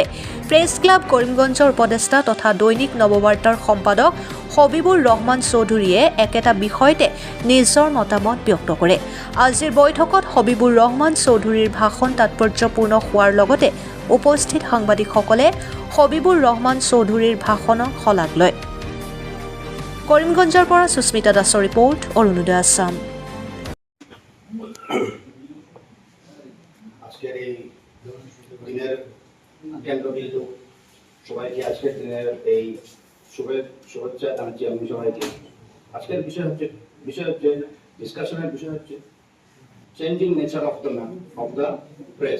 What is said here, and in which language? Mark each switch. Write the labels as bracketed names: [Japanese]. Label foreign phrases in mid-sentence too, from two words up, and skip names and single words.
[Assamese] প্ৰেছ ক্লাব কৰিমগঞ্জৰ উপদেষ্টা তথা দৈনিক নৱবাৰ্তাৰ সম্পাদক হবিবুৰ ৰহমান চৌধুৰীয়ে একেটা বিষয়তে নিজৰ মতামত ব্যক্ত কৰে। আজিৰ বৈঠকত হবিবুৰ ৰহমান চৌধুৰীৰ ভাষণ তাৎপৰ্যপূৰ্ণ হোৱাৰ লগতে উপস্থিত সাংবাদিকসকলে হবিবুৰ ৰহমান চৌধুৰীৰ ভাষণক শলাগ লয়। কৰিমগঞ্জৰ পৰা সুস্মিতা দাসৰ ৰিপৰ্ট, অৰুণোদয় আছাম। [Bangla] আজকের এই দিনের কেন্দ্রবিন্দু সবাইকে আজকের দিনের এই শুভেচ্ছা জানাচ্ছি আমি সবাইকে। আজকের বিষয় হচ্ছে ডিসকাশনের বিষয় হচ্ছে [English] changing nature of the press.